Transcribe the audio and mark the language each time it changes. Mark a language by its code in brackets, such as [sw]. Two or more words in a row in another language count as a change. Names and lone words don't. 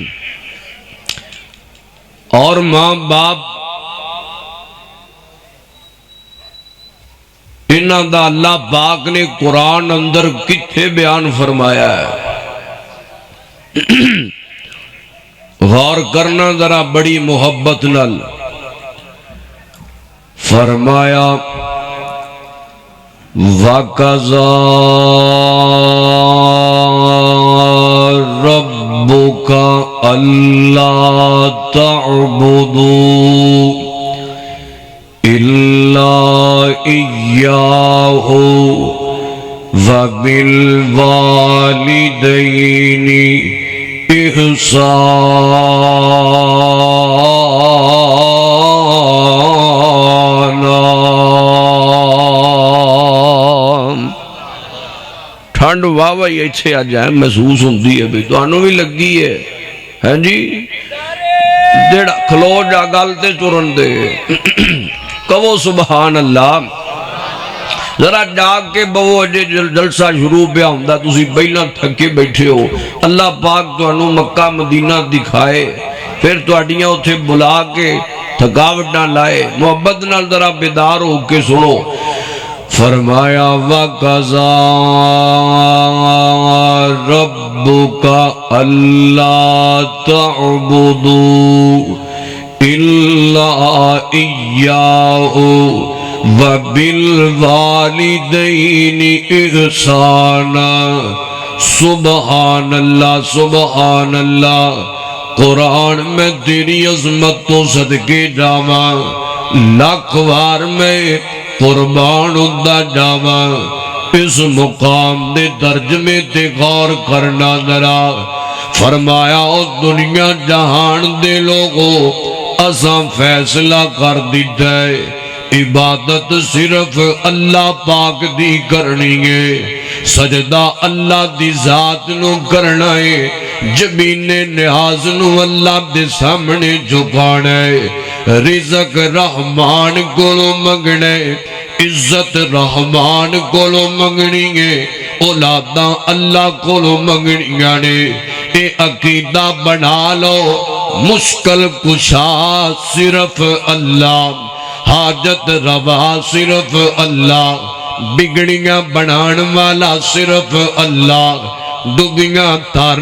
[pa] اور ماں باپ انہاں دا اللہ پاک نے قرآن اندر کتھے بیان فرمایا ہے، غور کرنا ذرا بڑی محبت نال۔ [ar] فرمایا وَقَضَى رَبُّكَ أَلَّا تَعْبُدُوا إِلَّا إِيَّاهُ [pa] وَبِالْوَالِدَيْنِ ٹھنڈ واہ واہ ایتھے آ جائے محسوس ہوندی ہے بھی تانوں بھی لگی ہے، ہیں جی؟ جڑا کھلو جا گل تے چرن دے، کہو [ar] سبحان اللہ، [pa] ذرا جاگ کے بہو اجے جلسہ شروع پہ ہوندا، تسی پہلا تھکے بیٹھے ہو، اللہ پاک تانوں مکہ مدینہ دکھائے، پھر تواڈیاں اوتھے بلا کے تھکاوٹ نہ لائے، محبت نال ذرا بیدار ہو کے سنو۔ [ar] فرمایا وَقَضَى رَبُّكَ أَلَّا تَعْبُدُوا إِلَّا إِيَّاهُ وَبِالْوَالِدَيْنِ إِحْسَانًا۔ سبحان اللہ، سبحان اللہ۔ [pa] قرآن میں تیری عظمت تو صدقے جاواں، لاکھ وار میں قربان ادا جاواں، اس مقام دے ترجمے تے غور کرنا ذرا۔ فرمایا او دنیا جہان دے لوگوں، اساں فیصلہ کر دیتا ہے عبادت صرف اللہ پاک دی کرنی ہے، سجدہ اللہ دی ذات نو کرنا ہے، جبین نیاز نو اللہ دے سامنے جھکانا ہے، رزق رحمان کولو منگنے، عزت رحمان کولو منگنی ہے، اولاداں اللہ کولو منگنیاں نے۔ اے عقیدہ بنا لو، مشکل کشا صرف اللہ، حاجت روا صرف اللہ، بگڑیاں بنان والا صرف اللہ، ڈبیاں تارن